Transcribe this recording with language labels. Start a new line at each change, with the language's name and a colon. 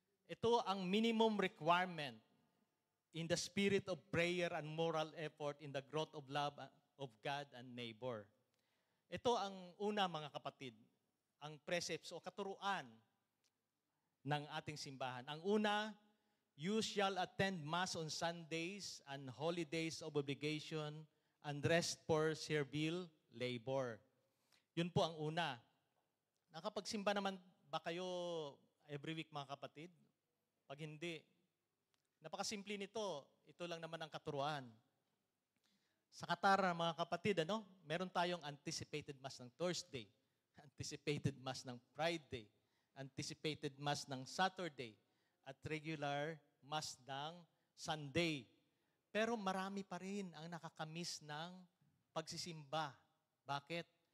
Filipino: Ito ang
English: minimum requirement in the spirit of prayer and moral effort in the growth of love of God and neighbor.
Filipino: Ito ang una, mga kapatid, ang precepts o katuruan ng ating simbahan. Ang una,
English: you shall attend Mass on Sundays and holidays of obligation and rest for servile labor.
Filipino: Yun po ang una. Nakapagsimba naman ba kayo
English: every week,
Filipino: mga kapatid? Pag hindi, napakasimple nito. Ito lang naman ang katuruan. Sa Qatar, mga kapatid, meron tayong anticipated Mass ng Thursday, anticipated Mass ng Friday, anticipated Mass ng Saturday, at regular Mass ng Sunday. Pero marami pa rin ang nakakamiss ng pagsisimba. Bakit?